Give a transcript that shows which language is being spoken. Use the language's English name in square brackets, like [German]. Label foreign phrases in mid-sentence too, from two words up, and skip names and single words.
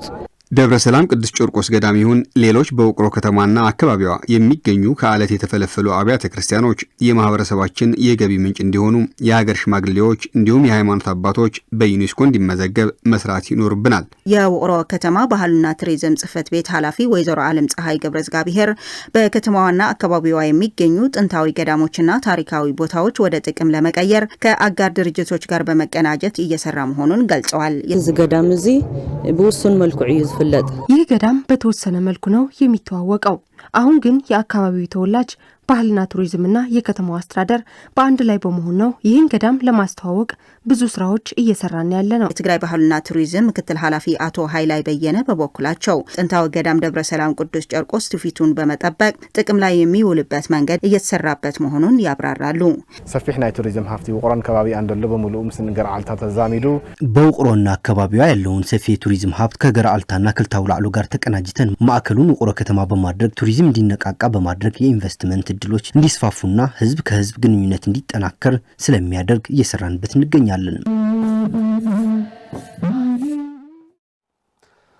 [Amharic] ደብረ ሰላም ቅዱስ ቂርቆስ ገዳም ይሁን ሌሎች በውቅሮ ከተማና አካባቢዋ የሚገኙ ከአለት የተፈለፈሉ አብያተ ክርስቲያኖች የማህበረሰባችን የገቢ ምንጭ እንዲሆኑ የሀገር ሽማግሌዎች እንዲሁም የሃይማኖት አባቶች በዩኔስኮ እንዲመዘገብ መስራት ይኖርብናል። የውቅሮ ከተማ ባህልና ቱሪዝም ጽሕፈት ቤት ኃላፊ ወይዘሮ ዓለም ፀሐይ ገብረ እግዚአብሔር በከተማዋና አካባቢዋ የሚገኙ ጥንታዊ ገዳሞችና ታሪካዊ ቦታዎች ወደ ጥቅም ለመቀየር ከአጋር ድርጅቶች ጋር በመቀናጀት እየሰራ መሆኑን ገልጸዋል። [Tigrinya] እዚ ገዳም እዚ በውሱን መልኩ [Amharic] ይህ ገዳም በተወሰነ መልኩ ነው የሚተዋወቀው። አሁን ግን የአካባቢው ተወላጅ ባህልና ቱሪዝምና የከተማው አስተዳደር በአንድ ላይ በመሆን ነው ይህን ገዳም ለማስተዋወቅ ብዙ ስራዎች እየሰራን ያለ ነው። የትግራይ ባህልና ቱሪዝም ምክትል ኃላፊ አቶ ኃይላይ በየነ በበኩላቸው ጥንታዊ ገዳም ደብረ ሰላም ቅዱስ ቂርቆስ ትውፊቱን በመጠበቅ ጥቅም ላይ የሚውልበት መንገድ እየተሰራበት መሆኑን ያብራራሉ። [Tigrinya] ሰፊሕ ናይ ቱሪዝም ሀብቲ ውቅሮን ከባቢ አንደሎ በሙሉ ምስን ገርዓልታ ተዛሚዱ [Amharic] በውቅሮና አካባቢዋ ያለውን ሰፊ የቱሪዝም ሀብት ከገርዓልታና ክልታው ላዕሎ ጋር ተቀናጅተን ማዕከሉን ውቅሮ ከተማ በማድረግ ቱሪዝም እንዲነቃቃ በማድረግ የኢንቨስትመንት እድሎች እንዲስፋፉና ህዝብ ከህዝብ ግንኙነት እንዲጠናከር ስለሚያደርግ እየሰራንበት እንገኛለን።